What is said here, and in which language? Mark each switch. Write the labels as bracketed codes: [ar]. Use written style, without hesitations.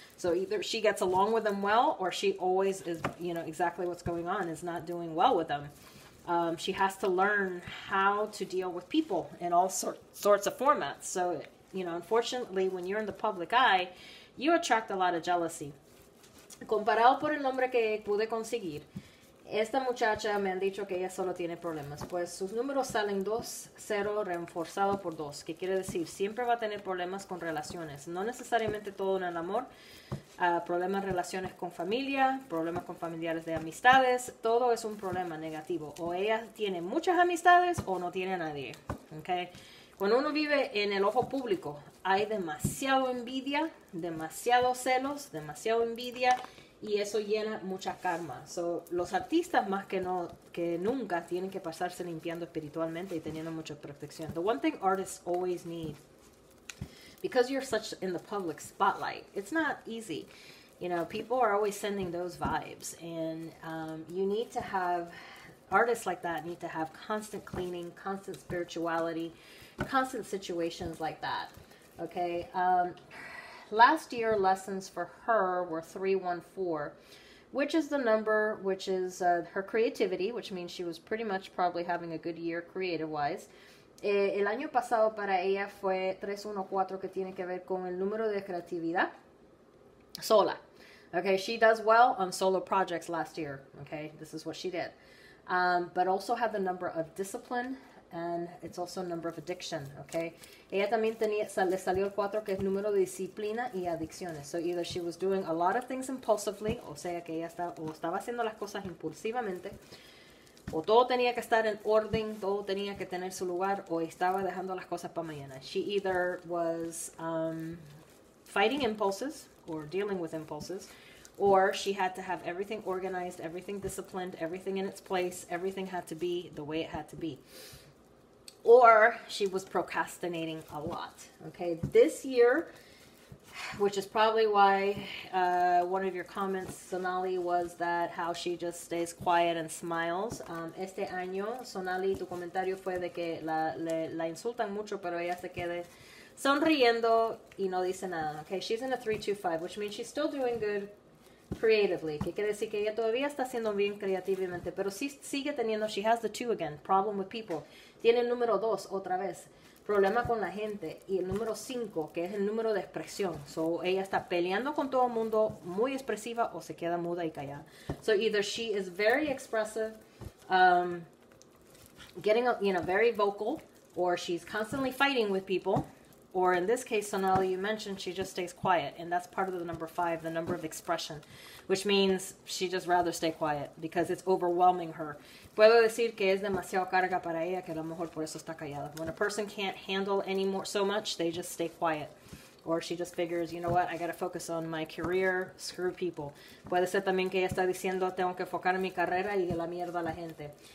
[en] So either she gets along with them well, or she always is, exactly what's going on, is not doing well with them. She has to learn how to deal with people in all sorts of formats. So, unfortunately, when you're in the public eye, you attract a lot of jealousy. [es] Comparado por el nombre que pude conseguir, esta muchacha me han dicho que ella solo tiene problemas. Pues sus números salen 2, 0 reforzado por 2, que quiere decir siempre va a tener problemas con relaciones. No necesariamente todo en el amor. Problemas en relaciones con familia, problemas con familiares de amistades, todo es un problema negativo. O ella tiene muchas amistades o no tiene a nadie. ¿Okay? Cuando uno vive en el ojo público, hay demasiado envidia, demasiado celos, demasiado envidia, y eso llena mucha karma. So, los artistas más que nunca tienen que pasarse limpiando espiritualmente y teniendo mucha protección. [en] The one thing artists always need, because you're such in the public spotlight, it's not easy. People are always sending those vibes, and you need to have, artists like that need to have constant cleaning, constant spirituality, constant situations like that. Okay. Last year lessons for her were 314, which is the number, which is her creativity, which means she was pretty much probably having a good year creative-wise. [es] El año pasado para ella fue 314, que tiene que ver con el número de creatividad sola. [en] Okay, she does well on solo projects last year. Okay, this is what she did. But also had the number of discipline, and it's also a number of addiction. [es] Okay, ella también le salió el 4, que es número de disciplina y adicciones. [en] So either she was doing a lot of things impulsively, [es] o sea que ella estaba haciendo las cosas impulsivamente, o todo tenía que estar en orden, todo tenía que tener su lugar, o estaba dejando las cosas para mañana. [en] She either was fighting impulses or dealing with impulses, or she had to have everything organized, everything disciplined, everything in its place, everything had to be the way it had to be. Or she was procrastinating a lot. Okay, this year, which is probably why one of your comments, Sonali, was that how she just stays quiet and smiles. [es] Este año, Sonali, tu comentario fue de que la insultan mucho, pero ella se quede sonriendo y no dice nada. [en] Okay, she's in a 325, which means she's still doing good creatively, [es] que quiere decir que ella todavía está haciendo bien creativamente, pero sí sigue teniendo, [en] she has the 2 again, problem with people. [es] Tiene el número 2 otra vez, problema con la gente, y el número 5, que es el número de expresión. So ella está peleando con todo el mundo, muy expresiva, o se queda muda y callada. [en] So either she is very expressive, getting very vocal, or she's constantly fighting with people, or in this case, Sonali, you mentioned she just stays quiet, and that's part of the number 5, the number of expression, which means she just rather stay quiet because it's overwhelming her. [es] Puedo decir que es demasiado carga para ella, que a lo mejor por eso está callada. [en] When a person can't handle anymore so much, they just stay quiet. Or she just figures, you know what, I got to focus on my career, screw people. [es] Puede ser también que ella está diciendo, tengo que enfocar en mi carrera y la mierda a la gente.